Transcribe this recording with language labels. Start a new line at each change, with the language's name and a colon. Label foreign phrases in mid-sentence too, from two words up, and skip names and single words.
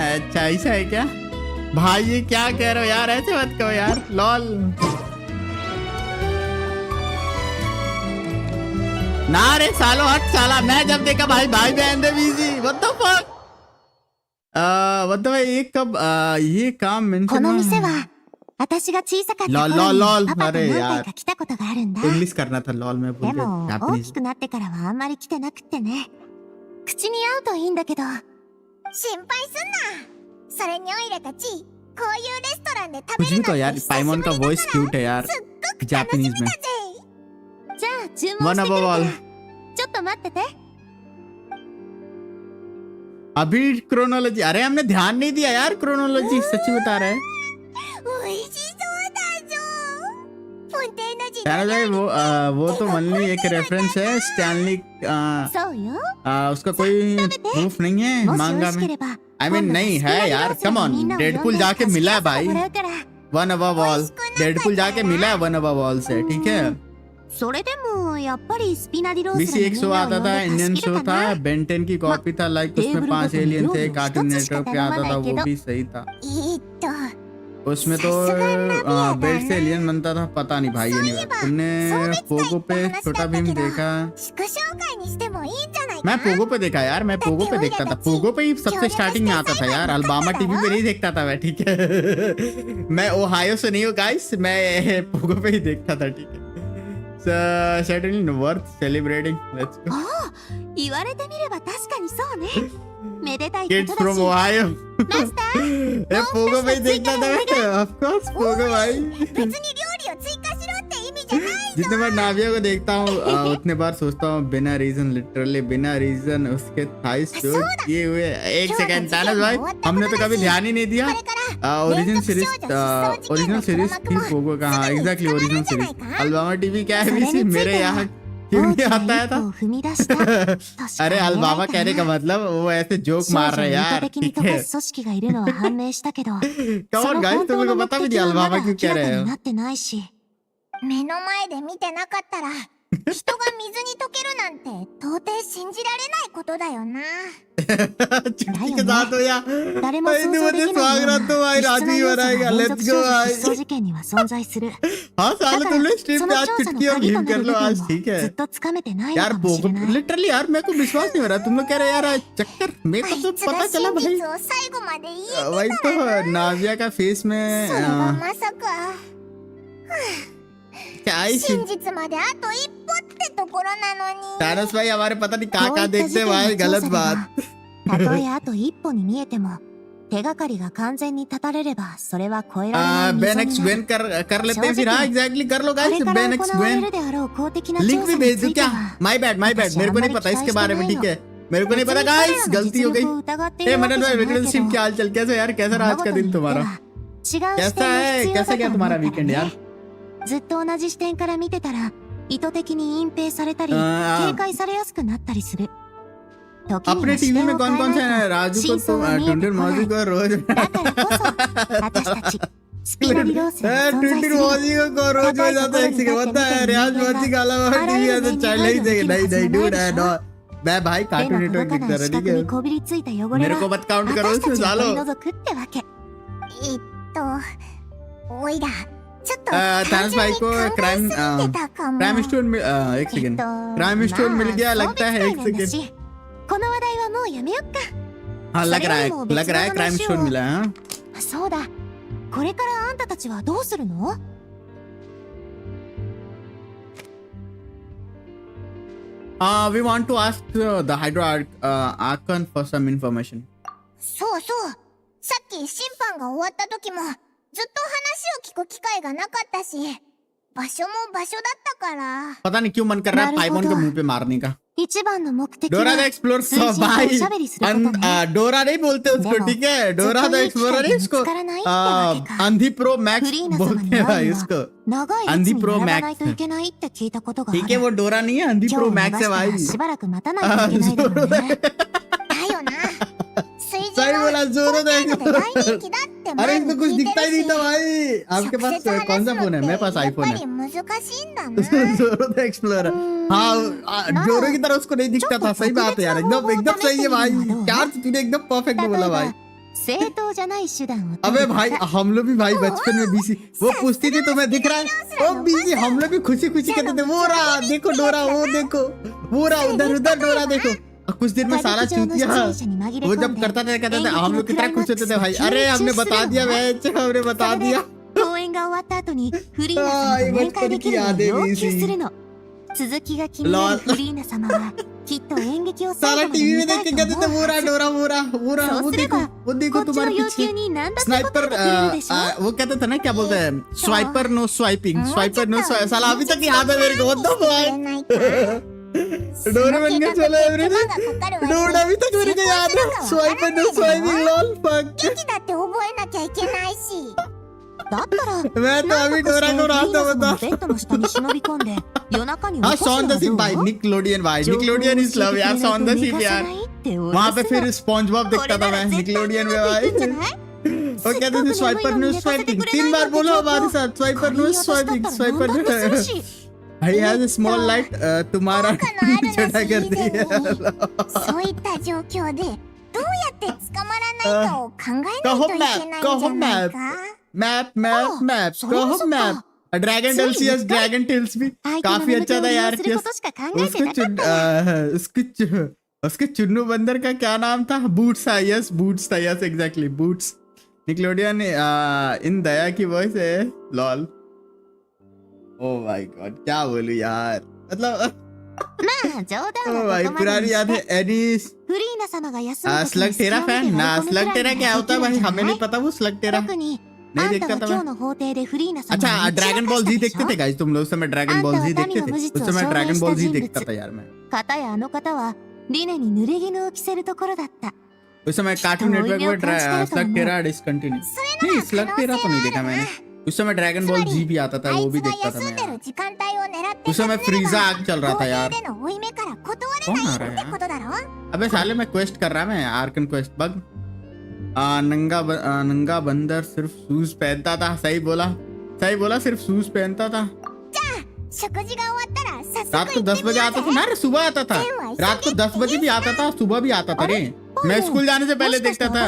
Hindi: अच्छा ऐसा है क्या भाई? ये क्या कह रहे हो यार? ऐसे मत कहो यार, लॉल। ना रे सालो हट साला, मैं जब देखा भाई भाई बहन दे बिजी
English: what the fuck.
Hindi: मतलब ये काम
Japanese: こ
Hindi: मेंशन
Japanese: の店は私が小さかった頃
Hindi: लॉल
Japanese: にパパと
Hindi: अरे
Japanese: 何
Hindi: यार
Japanese: 回か来たことがあるんだ。
Hindi: इंग्लिश करना था लॉल में बोल
Japanese: で
Hindi: रहे
Japanese: も大
Hindi: जापानीज
Japanese: きくなってからはあんまり来てなくってね。口に合うといいんだけど。心配すんな。それにオイラたちこういうレストランで食べ
Hindi: कुछ भी
Japanese: る
Hindi: तो
Japanese: の
Hindi: यार
Japanese: って久し
Hindi: पाइमोन
Japanese: ぶ
Hindi: का
Japanese: りだ
Hindi: वॉइस
Japanese: から
Hindi: क्यूट है यार
Japanese: すっごく楽し
Hindi: जापानीज
Japanese: み
Hindi: में
Japanese: だぜ。じゃあ注文
Hindi: वन
Japanese: してく
Hindi: अब
Japanese: るか
Hindi: ऑल
Japanese: らちょっと待ってて。
Hindi: अभी क्रोनोलॉजी, अरे हमने ध्यान नहीं दिया यार क्रोनोलॉजी, सच्ची बता रहे हैं।
Japanese: 美味しそうだぞ。フォンテーヌ時
Hindi: चैनल
Japanese: 代
Hindi: भाई वो तो ओनली एक रेफरेंस है स्टैनली,
Japanese: そうよ。
Hindi: उसका कोई प्रूफ नहीं है
Japanese: もしよ
Hindi: मांगा
Japanese: ろし
Hindi: में।
Japanese: ければ
English: I mean
Hindi: नहीं है यार,
English: come on
Hindi: डेडपुल जाके मिला है भाई,
Japanese: もらうから。
Hindi: वन अबव ऑल डेडपुल जाके मिला है वन अबव ऑल से, ठीक है।
Japanese: それでもやっぱりスピナディロー
Hindi: बीसी
Japanese: ス
Hindi: एक शो आता था,
English: Indian show
Hindi: था, बेंटेन की कॉपी था, लाइक उसमें 5 एलियन थे, कार्टून नेटवर्क पे आता था, वो भी सही था। उसमें तो बेल्ट से एलियन बनता था, पता नहीं भाई ये नहीं बात। तुमने पोगो पे छोटा भीम देखा? 祝勝会にしてもいいんじゃないか。 मैं पोगो पे देखा यार, मैं पोगो पे देखता था, पोगो पे ही सबसे स्टार्टिंग में आता था यार, अल्बामा टीवी पे नहीं देखता था मैं, ठीक है। मैं ओहायो से नहीं हूँ गाइस, मैं पोगो पे ही देखता था, ठीक है।
English: Certainly worth celebrating. Let's go.
Japanese: 言われてみれば確かにそうね。めでたいこ
English: Kids
Japanese: とだ
English: from
Japanese: し。
English: Ohio.
Japanese: マスター、
Hindi: ए पोगो पे ही देखता था मैं,
English: of course
Hindi: पोगो भाई।
Japanese: 別に料理を追加しろって意味じゃない。
Hindi: जितने बार नाविया को देखता हूँ उतने बार सोचता हूँ बिना रीजन, लिटरली बिना रीजन उसके
English: thighs shoot
Hindi: किए हुए। एक सेकंड तानस भाई, हमने तो कभी ध्यान ही नहीं दिया।
English: original series
Hindi: थी पोगो का, हाँ
English: exactly original series.
Hindi: अल्बामा टीवी क्या है बीसी, मेरे यहाँ क्यों नहीं आता है था।
Japanese: 踏み出した。確か
Hindi: अरे
Japanese: に
Hindi: अल्बामा कहने का मतलब वो ऐसे जोक
Japanese: 少
Hindi: मार
Japanese: 女
Hindi: रहे
Japanese: に
Hindi: यार,
Japanese: 意図的に
Hindi: ठीक
Japanese: 溶
Hindi: है।
Japanese: かす組織がいるのは判明したけど、
English: Come
Japanese: そ
English: on
Japanese: の
English: guys,
Japanese: 本
Hindi: तुम
Japanese: 当
Hindi: लोग
Japanese: の
Hindi: को
Japanese: 目
Hindi: पता भी
Japanese: 的
Hindi: नहीं
Japanese: はま
Hindi: अल्बामा
Japanese: だ
Hindi: क्यों
Japanese: 明
Hindi: कह
Japanese: ら
Hindi: रहे
Japanese: か
Hindi: हो।
Japanese: になってないし。目の前で見てなかったら人が水に溶けるなんて到底信じられないことだよな。
Hindi: चुटकी के साथ हो या
Japanese: 誰も
Hindi: भाई
Japanese: 想
Hindi: तू
Japanese: 像で
Hindi: मुझे
Japanese: きないよう
Hindi: स्वागत तो
Japanese: な
Hindi: भाई
Japanese: 異質
Hindi: राजू
Japanese: な
Hindi: ही
Japanese: 要素が
Hindi: बनाएगा,
Japanese: 連
Hindi: लेट्स
Japanese: 続
Hindi: गो
Japanese: 少女
Hindi: भाई।
Japanese: 失踪事件には存在する。
Hindi: हाँ
Japanese: だ
Hindi: साले
Japanese: か
Hindi: तुम लोग
Japanese: ら
Hindi: स्ट्रीम
Japanese: そ
Hindi: पे
Japanese: の
Hindi: आज
Japanese: 調査の
Hindi: चुटकी और
Japanese: 鍵
Hindi: भीम
Japanese: とな
Hindi: कर
Japanese: る部
Hindi: लो
Japanese: 分
Hindi: आज,
Japanese: も
Hindi: ठीक
Japanese: ず
Hindi: है
Japanese: っとつかめてないの
Hindi: यार।
Japanese: かもしれない。
Hindi: लिटरली यार मेरे को विश्वास नहीं हो रहा, तुम लोग कह रहे यार चक्कर, मेरे
Japanese: あ
Hindi: को
Japanese: い
Hindi: तो
Japanese: つが
Hindi: पता
Japanese: 真
Hindi: चला भाई।
Japanese: 実を最後まで言え
Hindi: वही तो नाविया का फेस
Japanese: それ
Hindi: में
Japanese: がまさか
Hindi: क्या ही
Japanese: 真実まであと一歩ってところなのに。
Hindi: तारस भाई हमारे पता नहीं कहाँ
Japanese: こうい
Hindi: कहाँ
Japanese: った
Hindi: देखते
Japanese: 事
Hindi: हैं
Japanese: 件
Hindi: भाई,
Japanese: の調
Hindi: गलत
Japanese: 査で
Hindi: बात।
Japanese: はたとえあと一歩に見えても手がかりが完全に立たれればそれは超えられない溝
Hindi: बेन
Japanese: に
Hindi: एक्स
Japanese: な
Hindi: ग्वेन
Japanese: る。
Hindi: कर लेते हैं फिर। हाँ एग्जैक्टली कर लो
Japanese: これ
Hindi: गाइस,
Japanese: から
Hindi: बेन
Japanese: 行
Hindi: एक्स
Japanese: われ
Hindi: ग्वेन
Japanese: るであろう公的な
Hindi: लिंक
Japanese: 調
Hindi: भी
Japanese: 査
Hindi: भेज
Japanese: につ
Hindi: दूं
Japanese: いて
Hindi: क्या?
Japanese: は
English: my bad
Hindi: मेरे को नहीं पता इसके बारे में, ठीक है। मेरे को नहीं पता गाइस, गलती हो गई। ए मनन भाई रिलेशनशिप क्या हाल चल, कैसे यार, कैसा रहा आज का दिन तुम्हारा?
Japanese: 違う視
Hindi: कैसा
Japanese: 点
Hindi: है,
Japanese: が必要
Hindi: कैसा
Japanese: だ
Hindi: क्या
Japanese: と思う
Hindi: तुम्हारा
Japanese: から
Hindi: वीकेंड यार?
Japanese: ね。ずっと同じ視点から見てたら意図的に隠蔽されたり警戒されやすくなったりする。時に
Hindi: अपने
Japanese: は視
Hindi: टीवी
Japanese: 点
Hindi: में
Japanese: を
Hindi: कौन
Japanese: 変
Hindi: कौन
Japanese: え
Hindi: से
Japanese: ない
Hindi: हैं?
Japanese: と
Hindi: राजू को
Japanese: 真
Hindi: तो
Japanese: 相が見えて
Hindi: टुंडन
Japanese: こな
Hindi: मौजी
Japanese: い。
Hindi: को रोज
Japanese: だからこそ私たちスピナディロースが存在す
Hindi: टुंडन
Japanese: る。
Hindi: मौजी को रोज हो जाता है, एक सेकंड होता है रियाज मौजी का अलावा टीवी है तो चाइल्ड नहीं देखे, नहीं डूड है नो। मैं भाई
Japanese: 手
Hindi: कार्टून
Japanese: の
Hindi: नेटवर्क
Japanese: 届か
Hindi: देखता
Japanese: ない
Hindi: रहा,
Japanese: 視
Hindi: ठीक
Japanese: 覚に
Hindi: है।
Japanese: こびりついた汚れ
Hindi: मेरे
Japanese: は
Hindi: को मत काउंट करो
Japanese: 私た
Hindi: उसमें
Japanese: ちを取
Hindi: सालो।
Japanese: り除くってわけ。おいらちょっと
Hindi: तारस भाई को
Japanese: 考え
Hindi: क्राइम
Japanese: すぎてたかも。
English: crime store
Hindi: में एक सेकंड
English: crime store
Hindi: मिल गया लगता है, एक
Japanese: まあ送別会なんだ
Hindi: सेकंड।
Japanese: しこの話題はもうやめよっか。
Hindi: हाँ लग रहा है,
Japanese: それよりも別の
Hindi: लग रहा है क्राइम
Japanese: 話を
Hindi: स्टोर मिला है। हाँ?
Japanese: そうだ、これからあんたたちはどうするの？
English: We want to ask the Hydro Archon for some information.
Japanese: そうそう。さっき審判が終わった時もずっと話を聞く機会がなかったし、場所も場所だったから。
Hindi: पता नहीं क्यों मन कर रहा है
Japanese: なるほど。
Hindi: पाइमोन को मुंह पे मारने का।
Japanese: 一番の目的は
Hindi: डोरा द एक्सप्लोरर
Japanese: 数字とお
Hindi: भाई
Japanese: しゃべりすることね。
Hindi: डोरा नहीं बोलते उसको,
Japanese: でも
Hindi: ठीक है। डोरा द
Japanese: ずっといい
Hindi: एक्सप्लोरर
Japanese: 機会が
Hindi: इसको
Japanese: 見つからないってわけか。
Hindi: अंधी प्रो मैक्स
Japanese: フリーナ様
Hindi: बोलते
Japanese: に
Hindi: हैं
Japanese: 会
Hindi: भाई
Japanese: うには
Hindi: इसको।
Japanese: 長い
Hindi: अंधी
Japanese: 列に
Hindi: प्रो
Japanese: 並ば
Hindi: मैक्स
Japanese: ないといけないって聞いたことがあ
Hindi: ठीक है,
Japanese: る。
Hindi: वो डोरा नहीं है, अंधी
Japanese: 今
Hindi: प्रो
Japanese: 日逃
Hindi: मैक्स
Japanese: し
Hindi: है
Japanese: たら
Hindi: भाई।
Japanese: しばらく待たないといけないだろうね。だよな。水準
Hindi: सही
Japanese: は
Hindi: बोला, जोरो द
Japanese: 今回ので大人気だって
Hindi: अरे
Japanese: 前
Hindi: इसको
Japanese: に
Hindi: कुछ
Japanese: 聞いて
Hindi: दिखता ही
Japanese: る
Hindi: नहीं
Japanese: し。
Hindi: था भाई। आपके
Japanese: 直
Hindi: पास
Japanese: 接話
Hindi: कौन
Japanese: す
Hindi: सा
Japanese: の
Hindi: फोन
Japanese: っ
Hindi: है?
Japanese: て
Hindi: मेरे पास
Japanese: やっ
Hindi: आईफोन
Japanese: ぱ
Hindi: है।
Japanese: り難しいんだな。
Hindi: जोरो द एक्सप्लोरर, हाँ जोरो की तरह उसको नहीं दिखता था। सही बात है यार, एकदम एकदम सही है भाई। क्या तूने एकदम परफेक्ट बोला भाई।
Japanese: 正当じゃない手段を取
Hindi: अबे
Japanese: る
Hindi: भाई हम लोग भी भाई बचपन में बीसी वो पूछती थी तुम्हें दिख रहा है ओ बीसी हम लोग भी खुशी खुशी कहते थे वो रहा देखो डोरा वो देखो वो रहा उधर उधर डोरा देखो और कुछ देर में साला चूतिया वो जब करता था कहते थे हम लोग कितना खुश होते थे भाई अरे हमने बता दिया मैच हमने बता दिया
Japanese: 公演が終わった後にフリーナ様と面会できるよう要求するの。続きが気になるフリーナ様はきっと演劇を
Hindi: साला
Japanese: 最後まで
Hindi: टीवी
Japanese: 見
Hindi: में
Japanese: た
Hindi: देख
Japanese: い
Hindi: के
Japanese: と
Hindi: कहते थे
Japanese: 思う
Hindi: वो रहा डोरा वो रहा वो रहा वो
Japanese: そうすれ
Hindi: देखो
Japanese: ば
Hindi: वो देखो
Japanese: こっちの
Hindi: तुम्हारे
Japanese: 要
Hindi: पीछे
Japanese: 求に何だって答
Hindi: स्नाइपर
Japanese: えてくれるでしょ
Hindi: वो कहते थे ना क्या बोलते हैं
English: Swiper no swiping Swiper no
Hindi: साला अभी तक याद है मेरे को
English: what the fuck
Hindi: डोरे बन के चले एवरीथिंग डोरा अभी तक मेरे को याद है
English: Swiper no swiping lol fuck
Japanese: 劇だって覚えなきゃいけないしだったら
Hindi: मैं तो अभी डोरा को रहा था बता
Japanese: ベッドの下に忍び込んで夜中に起
Hindi: हाँ
Japanese: こすの
Hindi: सॉन
Japanese: は
Hindi: द सिप
Japanese: どう
Hindi: भाई निकलोडियन भाई
English: Nickelodeon is love
Hindi: यार सॉन द सिप यार वहाँ पे फिर स्पॉन्ज बॉब देखता था मैं निकलोडियन में भाई वो कहते थे
English: Swiper no swiping
Hindi: 3 बार बोलो हमारे साथ
English: Swiper no swiping Swiper no
Hindi: भाई
English: has a small light
Hindi: तुम्हारा चढ़ा कर दिया
Japanese: そういった状況でどうやって捕まらないかを考えないといけないんじゃないか
English: map map map
Hindi: कहो मैप ड्रैगन डेल्सियस ड्रैगन टेल्स भी काफी अच्छा था यार उसके चुन्नू बंदर का क्या नाम था बूट्स था
English: yes exactly
Hindi: बूट्स निकलोडियन इन दया की वॉइस है लॉल
English: oh my god
Hindi: क्या बोलूं यार मतलब
Japanese: まあ冗談
Hindi: ओ
Japanese: は
Hindi: भाई
Japanese: ここまで
Hindi: पुरानी
Japanese: に
Hindi: याद
Japanese: し
Hindi: है
Japanese: て
Hindi: एनीस
Japanese: フリーナ様が休む時
Hindi: स्लग
Japanese: に
Hindi: टेरा
Japanese: 隙間
Hindi: फैन
Japanese: に
Hindi: ना
Japanese: 投げ込む
Hindi: स्लग
Japanese: くら
Hindi: टेरा
Japanese: い
Hindi: क्या
Japanese: なら
Hindi: होता है
Japanese: できる
Hindi: भाई
Japanese: んじゃ
Hindi: हमें
Japanese: な
Hindi: नहीं
Japanese: い
Hindi: पता वो स्लग टेरा
Japanese: 特に
Hindi: नहीं
Japanese: あんた
Hindi: देखता
Japanese: は
Hindi: था
Japanese: 今
Hindi: मैं
Japanese: 日の法廷でフリーナ様
Hindi: अच्छा
Japanese: を打ち明
Hindi: ड्रैगन
Japanese: か
Hindi: बॉल
Japanese: した
Hindi: जी
Japanese: でし
Hindi: देखते
Japanese: ょ
Hindi: थे गाइस तुम लोग उस समय ड्रैगन बॉल जी देखते थे उस समय ड्रैगन बॉल जी देखता था यार मैं
Japanese: 片やあの方はリネに濡れ衣を着せるところだった
Hindi: उस समय कार्टून नेटवर्क में स्लग टेरा डिसकंटिन्यू नहीं स्लग टेरा तो नहीं देखा मैंने उस समय ड्रैगन बॉल जी भी आता था
Japanese: あ
Hindi: वो
Japanese: い
Hindi: भी
Japanese: つが
Hindi: देखता था
Japanese: 休んで
Hindi: मैं
Japanese: る時間帯を狙って
Hindi: उस समय फ्रीजा आग चल रहा
Japanese: 法
Hindi: था
Japanese: 廷
Hindi: यार
Japanese: での負い目から断れ
Hindi: कौन
Japanese: な
Hindi: आ
Japanese: い
Hindi: रहा
Japanese: っ
Hindi: है
Japanese: てことだろ
Hindi: अबे साले मैं क्वेस्ट कर रहा मैं
English: Archon quest bug
Hindi: नंगा बंदर सिर्फ शूज पहनता था सही बोला सिर्फ शूज पहनता था
Japanese: 食事が終わったら早
Hindi: रात
Japanese: 速
Hindi: को 10 बजे आता था ना रे सुबह आता था रात को 10 बजे भी आता था सुबह भी आता था रे मैं स्कूल जाने से पहले देखता था